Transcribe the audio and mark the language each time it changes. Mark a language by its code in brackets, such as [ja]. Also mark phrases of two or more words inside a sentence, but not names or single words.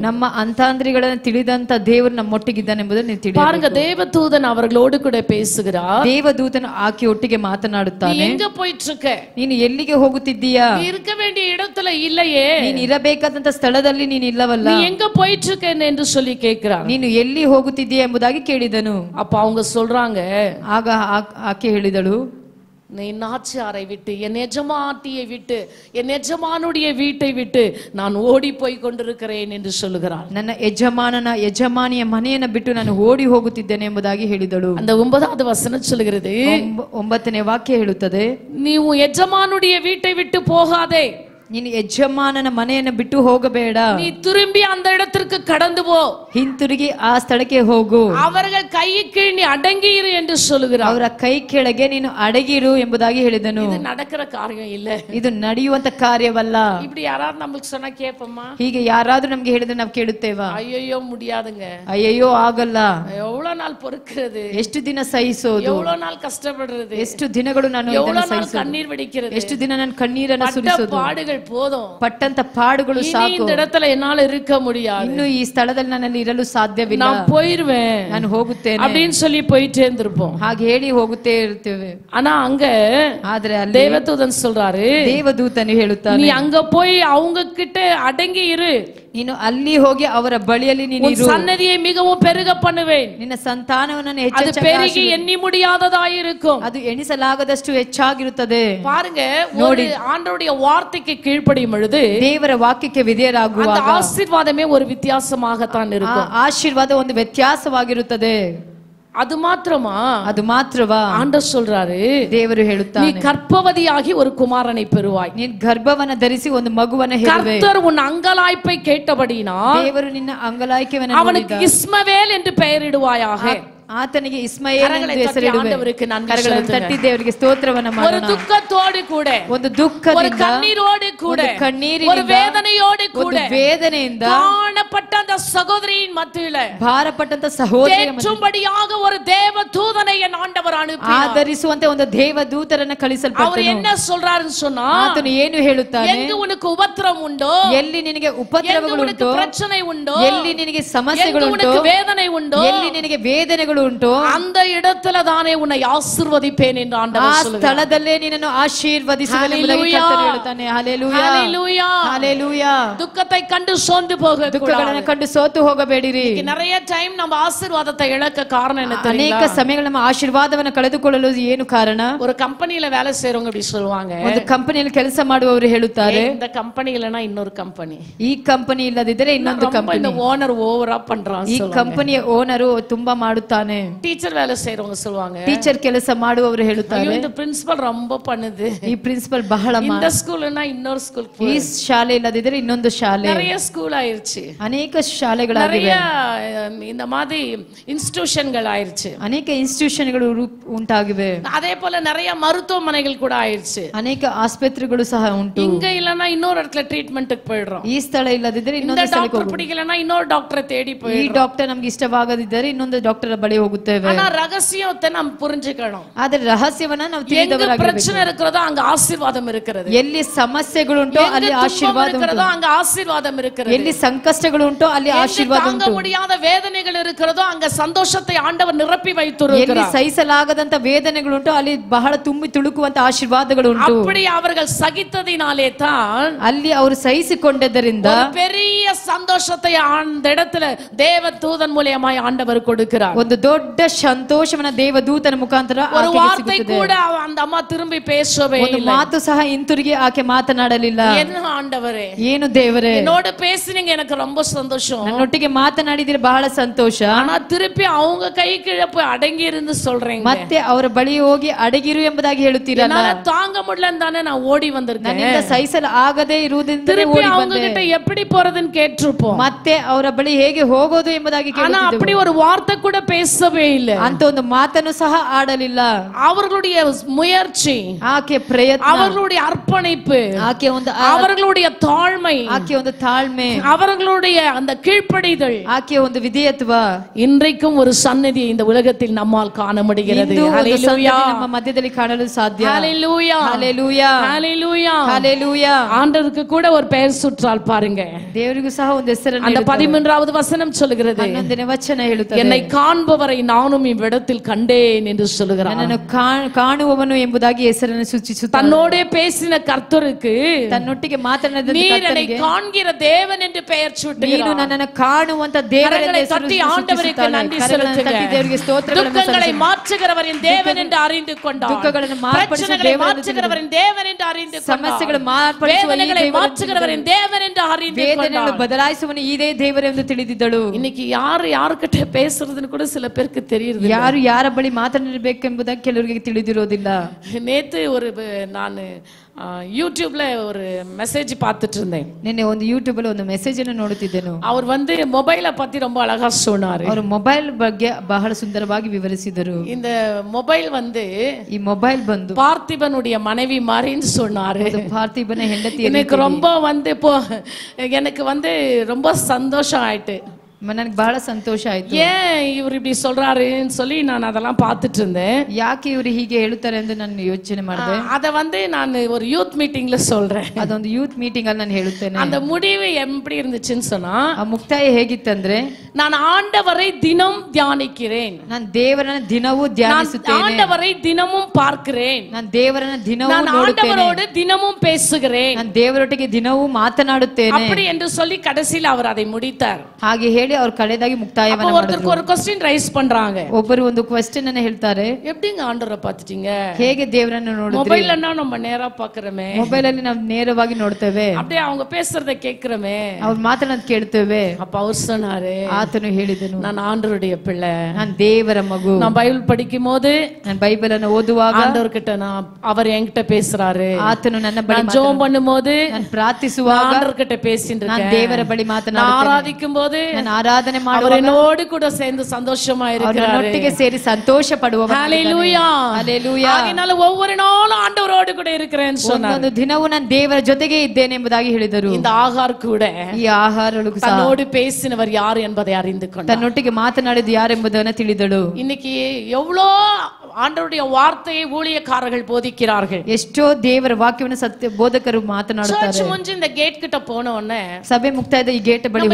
[kn] ನಮ್ಮ ಅಂತಾಂದ್ರಿಗಳನ್ನು ತಿಳಿದಂತ ದೇವರು ನಮ್ಮೊಟ್ಟಿಗಿದ್ದಾನೆ ಎಂಬುದನ್ನು ನೀವು ತಿಳಿಯಬೇಕು. [ta] பாருங்க, தேவதூதன் அவர்களோடு கூட பேசுகிறார். [kn] ದೇವದೂತನು ಆಕೆ ಒಟ್ಟಿಗೆ ಮಾತನಾಡುತ್ತಾನೆ. [ta] எங்க போயிட்டு இருக்க, [kn] ನೀನು ಎಲ್ಲಿಗೆ ಹೋಗುತ್ತಿದ್ದೀಯಾ, [ta] நீ இருக்க வேண்டிய இடத்துல இல்லையே, [kn] ನೀನು ಇರಬೇಕಾದಂತ ಸ್ಥಳದಲ್ಲಿ ನೀನು ಇಲ್ಲವಲ್ಲ, [ta] நீ எங்க போயிட்டு இருக்க என்று சொல்லி கேட்கிறார். [kn] ನೀನು ಎಲ್ಲಿ ಹೋಗುತ್ತಿದ್ದೀಯಾ ಎಂಬುದಾಗಿ ಕೇಳಿದನು. [ta] அப்ப அவங்க சொல்றாங்க, [kn] ಆಗ ಆಕೆ ಹೇಳಿದಳು, [ta] என் நாச்சியாரை விட்டு, என் எஜமாட்டியை விட்டு, என் எஜமானுடைய வீட்டை விட்டு நான் ஓடி போய் கொண்டிருக்கிறேன் என்று சொல்லுகிறாள். [kn] ನನ್ನ ಯಜಮಾನಿಯ ಮನೆಯನ್ನು ಬಿಟ್ಟು ನಾನು ಓಡಿ ಹೋಗುತ್ತಿದ್ದೇನೆ ಎಂಬುದಾಗಿ ಹೇಳಿದಳು. [ta] அந்த 9வது வசனம் சொல்லுகிறது, [kn] 9ನೇ ವಾಕ್ಯ ಹೇಳುತ್ತದೆ, [ta] ನೀವು ಯಜಮಾನುடைய வீட்டை விட்டு போகாதே, [kn] ನೀನು ಯಜಮಾನನ ಮನೆಯನ್ನು ಬಿಟ್ಟು ಹೋಗಬೇಡ, [ta] நீ திரும்பி அந்த இடத்திற்கு கடந்து போ, [kn] ಹಿಂತಿರುಗಿ ಆ ಸ್ಥಳಕ್ಕೆ ಹೋಗು, [ta] அவர்கள் ಕೈ கீழ் நீ அடங்கி இரு என்று சொல்லுகிறார். [kn] ಅವರ ಕೈ ಕೆಳಗೆ ನೀನು ಅಡಗಿರು ಎಂಬುದಾಗಿ ಹೇಳಿದನು. [ta] இது நடக்கிற காரியம் இல்ல, [kn] ಇದು ನಡೆಯುವಂತ ಕಾರ್ಯವಲ್ಲ. [ta] இப்படி யாராவது நமக்கு சொன்னா கேப்போமா? [kn] ಹೀಗೆ ಯಾರಾದ್ರೂ ನಮ್ಗೆ ಹೇಳಿದ್ರೆ ನಾವು ಕೇಳುತ್ತೇವಾ? [ta] ஐயோ முடியாதுங்க, [kn] ಅಯ್ಯಯ್ಯೋ ಆಗಲ್ಲ, [ta] எவ்வளவு நாள் பொறுக்கிறது, [kn] ಎಷ್ಟು ದಿನ ಸಹಿಸೋದು, [ta] எவ்வளவு நாள் கஷ்டப்படுறது, [kn] ಎಷ್ಟು ದಿನಗಳು ನಾನು ಇದನ್ನು [ta] எவ்வளவு நாள் [kn] ಸಹಿಸೋದು, [ta] கண்ணீர் வடிக்கிறது, [kn] ಎಷ್ಟು ದಿನ ನಾನು ಕಣ್ಣೀರನ್ನು ಸುರಿಸೋದು, [ta] பாடுகள் போதும், [kn] ಪಟ್ಟಂತ ಪಾಡುಗಳು ಸಾಕು, [ta] இந்த இடத்துல என்னால இருக்க முடியாது, [kn] ಇನ್ನು ಈ ಸ್ಥಳದಲ್ಲಿ ನನ್ನಲ್ಲಿ ಇರಲು ಸಾಧ್ಯವಿಲ್ಲ, [ta] நான் போயிருவேன், [kn] ನಾನು ಹೋಗುತ್ತೇನೆ [ta] அப்படின்னு சொல்லி போயிட்டே இருந்திருப்போம். [kn] ಹಾಗೆ ಹೇಳಿ ಹೋಗುತ್ತೇ ಇರ್ತೇವೆ. [ta] ஆனா அங்க [kn] ಆದ್ರೆ ಅಲ್ಲಿ [ta] தேவதூதன் சொல்றாரு, [kn] ದೇವದೂತನು ಹೇಳುತ್ತಾನೆ, [ta] நீ அங்க போய் அவங்க கிட்ட அடங்கி இரு, [kn] ನೀನು ಅಲ್ಲಿ ಹೋಗಿ ಅವರ ಬಳಿಯಲ್ಲಿ ನೀನು [ta] உன் [kn] ಇರು, [ta] சன்னதியை மிகவும் பெருக பண்ணுவேன், [kn] ನಿನ್ನ ಸಂತಾನವನ್ನು [ta] அது பெருகி எண்ணி முடியாததாய் இருக்கும். [kn] ಅದು ಎಣಿಸಲಾಗದಷ್ಟು ಹೆಚ್ಚಾಗಿರುತ್ತದೆ. [ta] பாருங்க, ஒரு ஆண்டவருடைய வார்த்தைக்கு கீழ்ப்படியும் பொழுது [kn] ದೇವರ ವಾಕ್ಯಕ್ಕೆ [ta] அந்த [kn] ವಿಧೇಯರಾಗುವಾಗ [ta] ஆசீர்வாதமே ஒரு வித்தியாசமாகத்தான் இருக்கும். [kn] ಆಶೀರ್ವಾದ ಒಂದು ವ್ಯತ್ಯಾಸವಾಗಿರುತ್ತದೆ. [ta] அது மாத்திரமா? [kn] ಅದು ಮಾತ್ರವಾ? [ta] ஆண்டவர் சொல்றாரு, [kn] ದೇವರು [ta] நீ [kn] ಹೇಳುತ್ತಾನೆ, [ta] கர்ப்பவதியாகி ஒரு குமாரனை பெறுவாய், [kn] ನೀನು ಗರ್ಭವನ್ನ ಧರಿಸಿ ಒಂದು ಮಗುವನ್ನ ಹೆರುವೆ. [ta] கர்த்தர் உன் அங்கலாய்ப்பை கேட்டபடினா [kn] ದೇವರು ನಿನ್ನ ಅಂಗಲಾಯ್ಕೆಯನ್ನು [ta] அவனுக்கு இஸ்மவேல் என்று பெயரிடுவாயாக. [kn] ಆತನಿಗೆ ಇಸ್ಮಾಯೇಲ್ ಎಂದು ಹೆಸರಿಡುವೆ. [ta] ஆண்டவருக்கு நன்றி [kn] ಕರಗಳನ್ನು [ta] செலுத்துங்க. [kn] ತಟ್ಟಿ ದೇವರಿಗೆ ಸ್ತೋತ್ರವನ್ನ [ta] ஒரு [kn] ಮಾಡೋಣ. [ta] துக்கத்தோடு கூட, [kn] ಒಂದು [ta] ஒரு [kn] ದುಃಖದಿಂದ, [ta] கண்ணீரோடு கூட, [kn] ಒಂದು ಕಣ್ಣೀರಿನಿಂದ, [ta] ஒரு வேதனையோடு கூட, [kn] ಒಂದು ವೇದನೆಯಿಂದ [ta] காணப்பட்ட அந்த சகோதரியின் மத்தியில [kn] ಭಾರಪಟ್ಟಂತ ಸಹೋದರಿಯ ಮಧ್ಯೆ [ta] தேற்றும்படியாக ஒரு தேவ தூதனை என் ஆண்டவர் அனுப்பினார். [kn] ಆಧರಿಸುವಂತೆ ಒಂದು ದೇವದೂತರನ್ನ [ta] அவர் [kn] ಕಳಿಸಲ್ಪಟ್ಟನು. [ta] என்ன சொல்றாருன்னு சொன்னா, [kn] ಆತನು ಏನು ಹೇಳುತ್ತಾನೆ, [ta] எங்கு உனக்கு உபத்திரம் உண்டோ, [kn] ಎಲ್ಲಿ ನಿನಗೆ [ta] எங்கு [kn] ಉಪದ್ರವಗಳು [ta] உனக்கு [kn] ಉಂಟೋ, [ta] பிரச்சனை உண்டோ, [kn] ಎಲ್ಲಿ ನಿನಗೆ [ta] எங்கு [kn] ಸಮಸ್ಯೆಗಳು ಉಂಟೋ, [ta] உனக்கு வேதனை உண்டோ, [kn] ಎಲ್ಲಿ ನಿನಗೆ ವೇದನೆಗಳು ಉಂಟೋ, [ta] அந்த இடத்துல தானே உன்னை ஆசீர்வதிப்பேன் என்று [kn] ಆ [ta] ஆண்டவர் சொல்றார். [kn] ಸ್ಥಳದಲ್ಲೇ ನಿನ್ನನ್ನು ಆಶೀರ್ವದಿಸುವೆನು ಎಂಬುದಾಗಿ ಕರ್ತನು ಹೇಳುತ್ತಾನೆ. ಹಲ್ಲೆಲೂಯಾ, [ta] ஹல்லேலூயா. [kn] ಹಲ್ಲೆಲೂಯಾ. [ta] துக்கத்தை கண்டு சோர்ந்து போக [kn] ದುಃಖಗಳನ್ನು ಕಂಡು ಸೋತು ಹೋಗಬೇಡಿರಿ. [ta] நிறைய டைம் நம்ம ஆசீர்வாதத்தை இழக்க காரணம் என்ன [kn] ಅನೇಕ [ta] தெரியுமா? [kn] ಸಮಯಗಳು ನಮ್ಮ ಆಶೀರ್ವಾದವನ್ನು ಕಳೆದುಕೊಳ್ಳಲು ಏನು ಕಾರಣ? [ta] ஒரு கம்பெனில வேலை செய்றவங்க இப்படி சொல்லுவாங்க, [kn] ಒಂದು ಕಂಪನಿಯಲ್ಲಿ ಕೆಲಸ ಮಾಡುವವರು ಹೇಳುತ್ತಾರೆ, [ta] இந்த கம்பெனி இல்லனா இன்னொரு கம்பெனி, [kn] ಈ ಕಂಪನಿ ಇಲ್ಲದಿದ್ದರೆ ಇನ್ನೊಂದು [ta] ரொம்ப [kn] ಕಂಪನಿ, [ta] இந்த ஓனர் ஓவரா பண்றான் [kn] ಈ [ta] சொல்லுவாங்க. [kn] ಕಂಪನಿಯ ಓನರು ತುಂಬಾ ಮಾಡುತ್ತಾನೆ. [ta] டீச்சர் வேலை செய்றவங்க சொல்லுவாங்க, [kn] ಟೀಚರ್ ಕೆಲಸ ಮಾಡುವವರು ಹೇಳುತ್ತಾರೆ, [ta] ஐயோ இந்த பிரின்சிபல் ரொம்ப பண்ணுது, [kn] ಈ ಪ್ರಿನ್ಸಿಪಲ್ ಬಹಳ [ta] இந்த ஸ்கூல்னா இன்னொரு ஸ்கூல், [kn] ಈ ಶಾಲೆ ಇಲ್ಲದಿದ್ದರೆ ಇನ್ನೊಂದು ಶಾಲೆ. [ta] நிறைய ஸ்கூல் ஆயிருச்சு, [kn] ಅನೇಕ ಶಾಲೆಗಳಾಗಿವೆ, [ta] நிறைய இந்த மாதிரி இன்ஸ்டிடியூஷன்கள் ஆயிருச்சு, [kn] ಅನೇಕ ಇನ್ಸ್ಟಿಟ್ಯೂಷನ್ಗಳು ಉಂಟಾಗಿವೆ, [ta] அதே போல நிறைய மருத்துவமனைகள் கூட ஆயிருச்சு. [kn] ಅನೇಕ ಆಸ್ಪತ್ರೆಗಳು ಸಹ ಉಂಟು. [ta] இங்க இல்லனா இன்னொரு இடத்துல ட்ரீட்மென்ட்க்கு போயிடுறோம், [kn] ಈ ಸ್ಥಳ ಇಲ್ಲದಿದ್ದರೆ [ta] இந்த [kn] ಇನ್ನೊಂದು ಸ್ಥಳಕ್ಕೆ [ta] டாக்டர் [kn] ಹೋಗುತ್ತೇವೆ. [ta] பிடிக்கலனா இன்னொரு டாக்டரை தேடி [kn] ಈ [ta] போயிடுறோம். [kn] ಡಾಕ್ಟರ್ ನಮ್ಗೆ ಇಷ್ಟವಾಗದಿದ್ದರೆ ಇನ್ನೊಂದು ಡಾಕ್ಟರ್ ಬಳಿ ಹೋಗುತ್ತೇವೆ. [ta] ஆனா ரகசியத்தை நாம் புரிஞ்சுக்கணும். [kn] ಆದ್ರೆ ರಹಸ್ಯವನ್ನ ನಾವು [ta] எங்க [kn] ತಿಳಿದವರಾಗಿರಬೇಕು. [ta] பிரச்சனை இருக்கிறதோ அங்க ஆசீர்வாதம் இருக்கிறது, [kn] ಎಲ್ಲಿ ಸಮಸ್ಯೆಗಳುಂಟೋ ಅಲ್ಲಿ [ta] எங்க துன்பம் [kn] ಆಶೀರ್ವಾದ [ta] இருக்கிறதோ [kn] ಉಂಟು, [ta] அங்க ஆசீர்வாதம் இருக்கிறது, [kn] ಎಲ್ಲಿ ಸಂಕಷ್ಟಗಳು ಉಂಟೋ ಅಲ್ಲಿ [ta] எங்க [kn] ಆಶೀರ್ವಾದ [ta] தாங்க [kn] ಉಂಟು, [ta] முடியாத வேதனைகள் இருக்கிறதோ அங்க சந்தோஷத்தை ஆண்டவர் நிரப்பி [kn] ಎಲ್ಲಿ [ta] வைத்திருக்கிறார். [kn] ಸಹಿಸಲಾಗದಂತ ವೇದನೆಗಳುಂಟು ಅಲ್ಲಿ ಬಹಳ ತುಂಬಿ ತುಳುಕುವಂತ ಆಶೀರ್ವಾದಗಳು ಉಂಟು. [ta] அப்படி அவர்கள் சகித்ததினாலே தான் [kn] ಅಲ್ಲಿ ಅವರು ಸಹಿಸಿಕೊಂಡದ್ದರಿಂದ [ta] ஒரு பெரிய சந்தோஷத்தை அந்த இடத்துல தேவ தூதன் மூலமாய் ஆண்டவர் கொடுக்கிறார். [kn] ಒಂದು ದೊಡ್ಡ ಸಂತೋಷವನ್ನ ದೇವದೂತನ ಮುಖಾಂತರ [ta] ஒரு [kn] ಆಕೆಗೆ [ta] வார்த்தை [kn] ಸಿಗುತ್ತದೆ. [ta] கூட அந்த அம்மா திரும்பி பேசவே [kn] ಒಂದು [ta] இல்லை. [kn] ಮಾತು ಸಹ ಹಿಂತಿರುಗಿ ಆಕೆ ಮಾತನಾಡಲಿಲ್ಲ. [ta] என்ன ஆண்டவரே, [kn] ಏನು ದೇವರೇ, [ta] என்னோட பேசினீங்க, எனக்கு ரொம்ப சந்தோஷம், [kn] ನನ್ನೊಟ್ಟಿಗೆ ಮಾತನಾಡಿದ್ರೆ ಬಹಳ ಸಂತೋಷ. [ta] ஆனா திருப்பಿ அவங்க கை கீழே போய் அடங்கி இருந்து சொல்றீங்க, [kn] ಮತ್ತೆ ಅವರ ಬಳಿ ಹೋಗಿ ಅಡಗಿರು ಎಂಬುದಾಗಿ ಹೇಳುತ್ತೀರಲ್ಲ. [ta] என்னால தாங்க முடியலன்னு தானே நான் ஓடி வந்திருக்கேன், [kn] ನನ್ನಿಂದ ಸಹಿಸಲು ಆಗದೇ ಇರುವುದರಿಂದ [ta] திருப்பி [kn] ಓಡಿ [ta] அவங்க [kn] ಬಂದೆ. [ta] கிட்ட எப்படி போறதுன்னு கேட்டிருப்போம், [kn] ಮತ್ತೆ ಅವರ ಬಳಿ ಹೇಗೆ ಹೋಗೋದು ಎಂಬುದಾಗಿ [ta] ஆனா [kn] ಕೇಳುತ್ತಿದ್ದೆವು. [ta] அப்படி ஒரு வார்த்தை கூட பேசவே இல்லை. [kn] ಅಂತ ಒಂದು ಮಾತನ್ನು ಸಹ ಆಡಲಿಲ್ಲ. [ta] அவர்களுடைய முயற்சி, [kn] ಆಕೆ ಪ್ರಯತ್ನ, [ta] அவர்களுடைய அர்ப்பணிப்பு, [kn] ಆಕೆ ಒಂದು [ta] அவர்களுடைய தாழ்மை, [kn] ಆಕೆ ಒಂದು ತಾಳ್ಮೆ, [ta] அவர்களுடைய அந்த கீழ்ப்படிதல், [kn] ಆಕೆ ಒಂದು ವಿಧೇಯತ್ವ [ta] இன்றைக்கும் ஒரு சந்நிதியை இந்த உலகத்தில் நம்மால் காண முடிகிறது. [kn] ಇಂದು ಒಂದು [ta] ஹல்லேலூயா, [kn] ಸಂಗತಿ ನಮ್ಮ ಮಧ್ಯದಲ್ಲಿ ಕಾಣಲು ಸಾಧ್ಯ. [ta] ஹல்லேலூயா, ஹalleluya, ஹல்லேலூயா. ஹalleluya. ஆண்டவருக்கு கூட ஒரு பெயர் சுற்றால் பாருங்க, [kn] ದೇವರಿಗೂ ದೇವರಿಗೂ ಸಹ ಒಂದು ಹೆಸರನ್ನು [ta] அந்த 13வது வசனம் சொல்லுகிறது [kn] 11ನೇ ವಚನ ಹೇಳುತ್ತದೆ [ta] என்னை காண்பவரை நானும் இவ்விடத்தில் கண்டேன் என்று சொல்லுகிறார். [kn] ನನ್ನನ್ನು ಕಾಣುವವನು ಎಂಬುದಾಗಿ ಹೆಸರನ್ನು ಸೂಚಿಸುತ್ತಾನೆ. [ta] தன்னோடே பேசின கர்த்தருக்கு [kn] ತನ್ನೊಟ್ಟಿಗೆ ಮಾತನಾಡಿದ [ta] நீர் என்னை காண்கிற தேவன் என்று பெயர் சூட்டுகிறார். [kn] ನೀನು ನನ್ನನ್ನು ಕಾಣುವಂತ ದೇವರೆಂದು [ta] தட்டி ஆண்டவருக்கு நன்றி செலுத்துங்க. [kn] ದೇವರಿಗೆ ಸ್ತೋತ್ರಗಳನ್ನು [ta] துக்கங்களை மாற்றுகிறவரின் தேவன் என்று அறிந்து கொண்டார். [kn] ದುಃಖಗಳನ್ನು [ta] மாற்றுகிறவரின் தேவன் என்று அறிந்து கொண்டார். [kn] ಸಮಸ್ಯೆಗಳನ್ನು ಮಾರ್ಪಡಿಸುವ [ta] வேதனைகளை மாற்றுகிறவரின் தேவன் என்று அறிந்து கொண்டார். [kn] ವೇದನೆಗಳನ್ನು ಬದಲಾಯಿಸುವನು ಇದೇ ದೇವರೆಂದು ತಿಳಿದಿದ್ದಳು. [ta] இன்னைக்கு யார்கிட்ட பேசுறதுன்னு கூட சில பேருக்கு தெரியுது. [kn] ಯಾರು ಯಾರ ಬಳಿ ಮಾತನಾಡಬೇಕೆಂಬುದಾಗಿ ಕೆಲವರಿಗೆ ತಿಳಿದಿರೋದಿಲ್ಲ. [ta] நேத்து நான் யூடியூப்ல ஒரு மெசேஜ் பார்த்துட்டு இருந்தேன். [kn] ನಿನ್ನೆ ಒಂದು ಯೂಟ್ಯೂಬ್ ಅಲ್ಲಿ ಒಂದು ಮೆಸೇಜ್ ಅನ್ನು ನೋಡುತ್ತಿದ್ದೆನು. [ta] அவர் மொபைலை பத்தி ரொம்ப அழகா சொன்னாரு. [kn] ಅವರು ಮೊಬೈಲ್ ಬಗ್ಗೆ ಬಹಳ ಸುಂದರವಾಗಿ ವಿವರಿಸಿದರು. [ta] இந்த மொபைல் [kn] ಈ ಮೊಬೈಲ್ ಬಂದು [ta] பார்த்திபனுடைய மனைவி மாதிரின்னு சொன்னாரு. [kn] பார்த்திபನ ಹೆಂಡತಿ. [ta] எனக்கு ரொம்ப எனக்கு ரொம்ப சந்தோஷம் ஆயிட்டு. [kn] ನನಗೆ ಬಹಳ ಸಂತೋಷ ಆಯ್ತು. [ta] ஏன் இவர் இப்படி சொல்றாருன்னு சொல்லி நான் அதெல்லாம் பார்த்துட்டு இருந்தேன். [kn] ಯಾಕೆ ಇವರು ಹೀಗೆ ಹೇಳುತ್ತಾರೆ ಎಂದು ನಾನು ಯೋಚನೆ ಮಾಡಿದೆ. [ta] ಅದ நான் ஒரு யூத் மீட்டிங்ல சொல்றேன். [kn] ಅದೊಂದು ಯೂತ್ ಮೀಟಿಂಗ್ ಅಲ್ಲಿ ನಾನು ಹೇಳುತ್ತೇನೆ. [ta] அந்த முடிவு எப்படி இருந்துச்சுன்னு சொன்னா, [kn] ಆ ಮುಕ್ತಾಯ ಹೇಗಿತ್ತಂದ್ರೆ, [ta] நான் ஆண்டவரை தினம் தியானிக்கிறேன். [kn] ನಾನು ದೇವರನ್ನ ದಿನವೂ ಧ್ಯಾನಿಸುತ್ತೇನೆ. [ta] ஆண்டவரை தினமும் பார்க்கிறேன். [kn] ನಾನು ದೇವರನ್ನ ದಿನವೂ [ta] நான் ஆண்டவரோடு தினமும் பேசுகிறேன். [kn] ನಾನು ದೇವರೊಟ್ಟಿಗೆ ದಿನವೂ ಮಾತನಾಡುತ್ತೇನೆ. [ta] அப்படி என்று சொல்லி கடைசியில் அவர் அதை முடித்தார். [kn] ಹಾಗೆ ಹೇಳಿ ಅವರು ಕಡೆದಾಗಿ ಮುಕ್ತಾಯವನ್ನು ಮಾಡಿದ್ರು. [ta] ஒரு [en] question raise [ta] பண்றாங்க. [kn] ಒಬ್ಬರು ಒಂದು ಕ್ವೆಶ್ಚನ್ ಅನ್ನು ಹೇಳ್ತಾರೆ, [ta] எப்படிங்க ஆண்டவரை பார்த்துட்டீங்க? [kn] ಹೇಗೆ ದೇವರನ್ನು ನೋಡಿದ್ರಿ? [ta] ಮೊಬೈಲ್ನ நம்ம நேரா பார்க்கறமே. [kn] ಮೊಬೈಲ್ ಅಲ್ಲಿ ನಾವು ನೇರವಾಗಿ ನೋಡ್ತೇವೆ. [ta] அப்படியே அவங்க பேசுறதை கேக்குறமே. [kn] ಅವರು ಮಾತನಾಡೋದು ಕೇಳ್ತೇವೆ. [ta] அப்ப அவர் சொன்னாரு, [kn] ಆತನು ಹೇಳಿದನು, [ta] நான் ஆண்டவருடைய பிள்ளை, [kn] ನಾನು ದೇವರ ಮಗು. [ta] நான் பைபிள் படிக்கும்போது, [kn] ನಾನು ಬೈಬಲ್ ಅನ್ನು ಓದುವಾಗ [ta] ஆண்டவர்கிட்ட அவர் என்கிட்ட பேசுறாரு. [kn] ಆತನು ನನ್ನ ಬಳಿ [ta] நான் ஜெபம் பண்ணும்போது, [kn] ನಾನು ಪ್ರಾರ್ಥಿಸುವಾಗ [ta] ஆண்டவர்கிட்ட பேசிட்டு இருக்கேன். [kn] ನಾನು ದೇವರ ಬಳಿ ಮಾತನಾಡುತ್ತೇನೆ. [ta] ஆராதிக்கும்போது, [kn] ನಾನು ಆರಾಧನೆ ಮಾಡುವಾಗ [ta] அவர் என்னோடு கூட சேர்ந்து சந்தோஷமா இருக்கிறாரு. [kn] ಅವರೊಟ್ಟಿಗೆ ಸೇರಿ ಸಂತೋಷ ಪಡುವವನು. [ta] ஹalleluya, ஹalleluya. அதனால ஒவ்வொரு நாளும் ஆண்டவரோடு கூட இருக்கிறேன்னு சொன்னார். [kn] ಒಂದು ದಿನವೂ ನಾನು ದೇವರ ಜೊತೆಗೆ ಇದ್ದೇನೆ ಎಂಬುದಾಗಿ ಹೇಳಿದರು. [ta] இந்த ஆகார் கூட [kn] ಈ ಆಹಾರಳು [ta] தன்னோடு பேசினவர் யார் என்பதை அறிந்து கொண்டார். [kn] ತನ್ನೊಟ್ಟಿಗೆ ಮಾತನಾಡಿದ ಯಾರು ಎಂಬುದನ್ನು ತಿಳಿದಳು. [ta] இன்னைக்கு எவ்வளோ ஆண்டவருடைய வார்த்தையை ஊழியக்காரர்கள் போதிக்கிறார்கள். [kn] ಎಷ್ಟೋ ದೇವರ ವಾಕ್ಯವನ್ನು ಸತ್ಯ ಬೋಧಕರು ಮಾತನಾಡುತ್ತಾರೆ. [ta] சர்ச் ಮುಂಜಿ இந்த ಗೇಟ್ கிட்ட போன உடனே [kn] ಸಭೆ ಮುಕ್ತಾಯದ ಈ ಗೇಟ್ ಬಳಿ